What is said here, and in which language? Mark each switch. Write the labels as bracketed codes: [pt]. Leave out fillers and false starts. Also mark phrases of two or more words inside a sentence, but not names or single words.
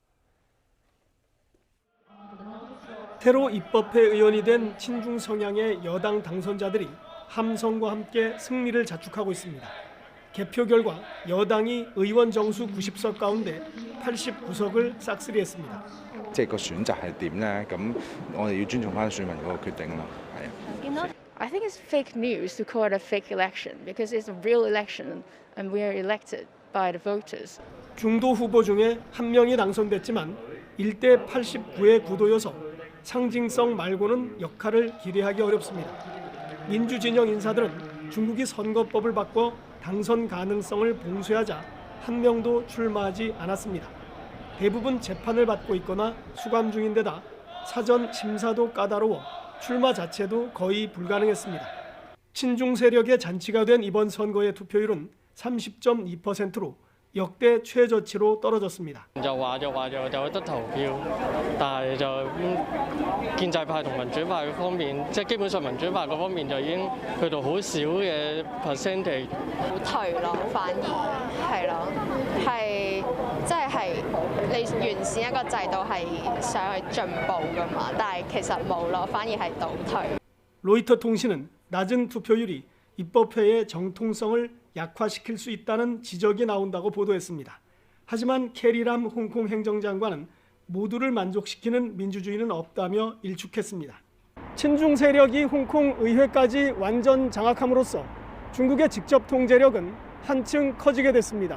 [ko] 테러 입법회 의원이 된 친중 성향의 여당 당선자들이 함성과 함께 승리를 자축하고 있습니다. 개표 결과 여당이 의원 정수 90석 가운데 89석을 싹쓸이했습니다. [yue] 即係個選擇係點咧？咁我哋要尊重翻選民嗰個決定咯。係啊。 [en] I think it's fake news to call it a fake election because it's a real election and we are elected by the voters. [ko] 중도 후보 중에 1명이 당선됐지만 1대 89의 구도여서 상징성 말고는 역할을 기대하기 어렵습니다. 민주진영 인사들은 중국이 선거법을 바꿔 당선 가능성을 봉쇄하자 1명도 출마하지 않았습니다. 대부분 재판을 받고 있거나 수감 중인 데다 사전 심사도 까다로워 출마 자체도 거의 불가능했습니다. 친중 세력의 잔치가 된 이번 선거의 투표율은 30.2%로 역대 최저치로 떨어졌습니다. [yue] 就話就有得投票，但係就建制派同民主派方面，即係基本上民主派嗰方面就已經去到好少嘅 percentage。好退咯，反而係咯，係即係你完善一個制度係想去進步㗎嘛，但係其實冇咯，反而係倒退。 [ko] 로이터 통신은 낮은 투표율이 입법회의 정통성을 약화시킬 수 있다는 지적이 나온다고 보도했습니다. 하지만 캐리람 홍콩 행정장관은 모두를 만족시키는 민주주의는 없다며 일축했습니다. 친중 세력이 홍콩 의회까지 완전 장악함으로써 중국의 직접 통제력은 한층 커지게 됐습니다.